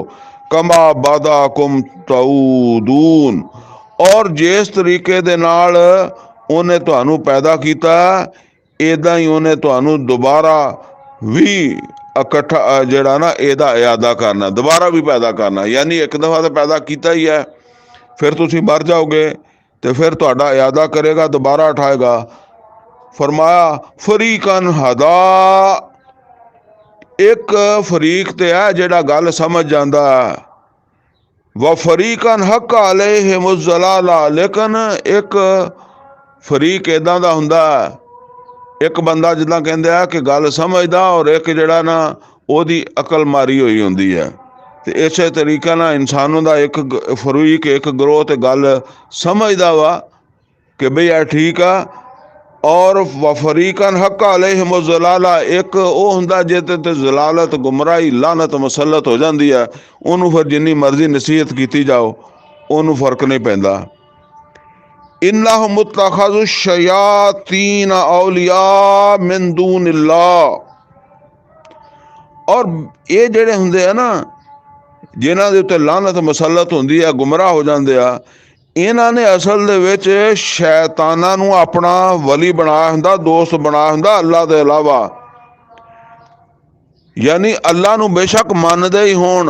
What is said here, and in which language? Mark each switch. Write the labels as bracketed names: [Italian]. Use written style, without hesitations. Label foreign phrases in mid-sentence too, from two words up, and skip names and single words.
[Arabic] كما بدأكم تعودون, [Punjabi] ਔਰ ਜਿਸ ਤਰੀਕੇ ਦੇ ਨਾਲ ਉਹਨੇ ਤੁਹਾਨੂੰ ਪੈਦਾ ਕੀਤਾ, ਇੱਦਾਂ ਹੀ ਉਹਨੇ ਤੁਹਾਨੂੰ ਦੁਬਾਰਾ ਵੀ ਇਕੱਠਾ ਜਿਹੜਾ ਨਾ ਇਹਦਾ ਇਆਦਾ ਕਰਨਾ, ਦੁਬਾਰਾ ਵੀ ਪੈਦਾ ਕਰਨਾ। ਯਾਨੀ ਇੱਕ ਦਫਾ ਤਾਂ ਪੈਦਾ ਕੀਤਾ ਹੀ ਹੈ, ਫਿਰ ਤੁਸੀਂ ਮਰ ਜਾਓਗੇ ਤੇ ਫਿਰ ਤੁਹਾਡਾ ਇਆਦਾ ਕਰੇਗਾ, ਦੁਬਾਰਾ ਉਠਾਏਗਾ। ਫਰਮਾਇਆ [Arabic] فريقا هدى, [Punjabi] ਇੱਕ ਫਰੀਕ ਤੇ ਹੈ ਜਿਹੜਾ ਗੱਲ ਸਮਝ ਜਾਂਦਾ, [Arabic] وفريقا حق عليهم الضلالة, [Punjabi] ਲੇਕਿਨ ਇੱਕ ਫਰੀਕ ਇੱਦਾਂ ਦਾ ਹੁੰਦਾ, ਇੱਕ ਬੰਦਾ ਜਿੱਦਾਂ ਕਹਿੰਦੇ ਆ ਕਿ ਗੱਲ ਸਮਝਦਾ, ਔਰ ਇੱਕ ਜਿਹੜਾ ਨਾ ਓਹਦੀ ਅਕਲ ਮਾਰੀ ਹੋਈ ਹੁੰਦੀ ਹੈ। ਤੇ ਇਸੇ ਤਰੀਕੇ ਨਾਲ ਇਨਸਾਨਾਂ ਦਾ ਇੱਕ ਫਰੀਕ, ਇੱਕ ਗਰੋਹ ਤੇ ਗੱਲ ਸਮਝਦਾ ਵਾ ਕਿ ਬਈ ਇਹ ਠੀਕ ਆ। ਔਰ [Arabic] فريقا حق عليهم الضلالة, [Punjabi] ਇੱਕ ਉਹ ਹੁੰਦਾ ਜਿਹਦੇ ਤੇ ਜ਼ਲਾਲਤ, ਗੁਮਰਾਹੀ, ਲਾਨਤ ਮੁਸੱਲਤ ਹੋ ਜਾਂਦੀ ਹੈ, ਉਹਨੂੰ ਫਿਰ ਜਿੰਨੀ ਮਰਜ਼ੀ ਨਸੀਹਤ ਕੀਤੀ ਜਾਓ ਉਹਨੂੰ ਫਰਕ ਨਹੀਂ ਪੈਂਦਾ। [Arabic] إنهم اتخذوا الشياطين أولياء من دون الله. [Hindi] और ये [Punjabi] ਜਿਹੜੇ ਹੁੰਦੇ ਆ ਨਾ ਜਿਨ੍ਹਾਂ ਦੇ ਉੱਤੇ ਲਾਨਤ ਮੁਸੱਲਤ ਹੁੰਦੀ ਹੈ, ਗੁੰਮਰਾਹ ਹੋ ਜਾਂਦੇ ਆ, ਇਹਨਾਂ ਨੇ ਅਸਲ ਦੇ ਵਿੱਚ ਸ਼ੈਤਾਨਾਂ ਨੂੰ ਆਪਣਾ ਵਲੀ ਬਣਾਇਆ ਹੁੰਦਾ, ਦੋਸਤ ਬਣਾਇਆ ਹੁੰਦਾ ਅੱਲਾ ਦੇ ਇਲਾਵਾ। ਯਾਨੀ ਅੱਲਾ ਨੂੰ ਬੇਸ਼ੱਕ ਮੰਨਦੇ ਹੀ ਹੋਣ।